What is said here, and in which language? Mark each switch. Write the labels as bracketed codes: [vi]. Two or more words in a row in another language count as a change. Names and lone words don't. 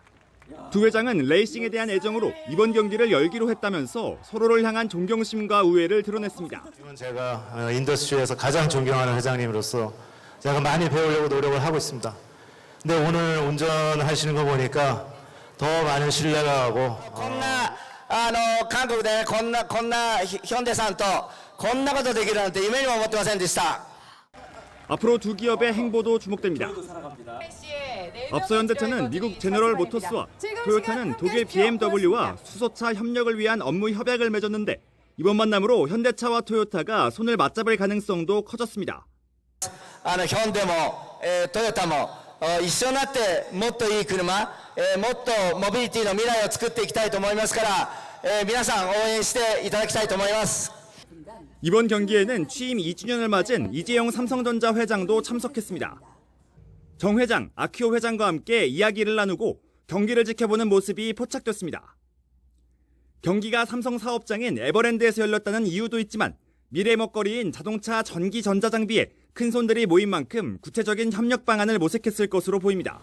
[ko] 두 회장은 레이싱에 대한 애정으로 이번 경기를 열기로 했다면서 서로를 향한 존경심과 우애를 드러냈습니다. 제가 인더스트리에서 가장 존경하는 회장님으로서 제가 많이 배우려고 노력을 하고 있습니다. 근데 오늘 운전하시는 거 보니까 더 많은 신뢰가 가고 [ja] 韓国でこんなヒョンデさんとこんなことできるなんて夢にも思ってませんでした. [ko] 앞으로 두 기업의 행보도 주목됩니다. 앞서 현대차는 미국 제너럴 모터스와 토요타는 독일 BMW와 수소차 협력을 위한 업무 협약을 맺었는데 이번 만남으로 현대차와 토요타가 손을 맞잡을 가능성도 커졌습니다. [ja] ヒョンデもトヨタも一緒になってもっといい車、もっとモビリティの未来を作っていきたいと思いますから、皆さん応援していただきたいと思います. [ko] 이번 경기에는 취임 2주년을 맞은 이재용 삼성전자 회장도 참석했습니다. 정 회장, 아키오 회장과 함께 이야기를 나누고 경기를 지켜보는 모습이 포착됐습니다. 경기가 삼성 사업장인 에버랜드에서 열렸다는 이유도 있지만 미래 먹거리인 자동차 전기 전자장비에 큰손들이 모인 만큼 구체적인 협력 방안을 모색했을 것으로 보입니다.